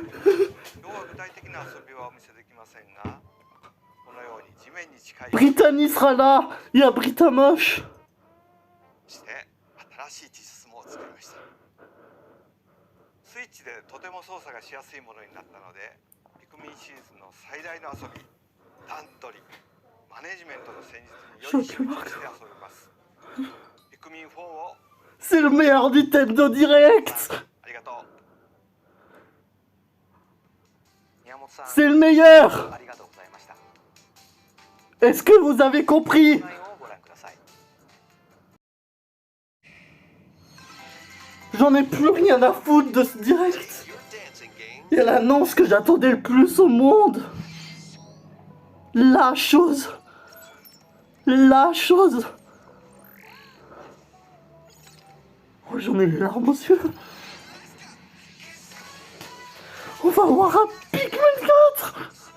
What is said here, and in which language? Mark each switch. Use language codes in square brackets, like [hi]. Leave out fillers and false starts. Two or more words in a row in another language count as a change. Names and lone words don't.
[ja] 今日は具体的な遊びはお見せできませんが、このように地面に近い [fr] Brittany sera là. Il y a Britamoche. [ja] して新しい地図も作りました。スイッチでとても操作がしやすいものになったので、ピクミンシリーズの最大の遊び、段取り、マネジメントの戦術により集中して遊びます。ピクミン4を [fr] C'est le meilleur Nintendo Direct. [ja] ありがとう。宮本さん、 [fr] C'est le meilleur. [ja] ありがとうございました。 [fr] Est-ce que vous avez compris? [ja] 内容をご覧ください。 [fr] J'en ai plus rien à foutre de ce direct. [en] Your dancing game. [fr] Il y a l'annonce que j'attendais le plus au monde. La chose. La chose. Oh, j'en ai les larmes aux yeux. On va avoir un Pikmin 4.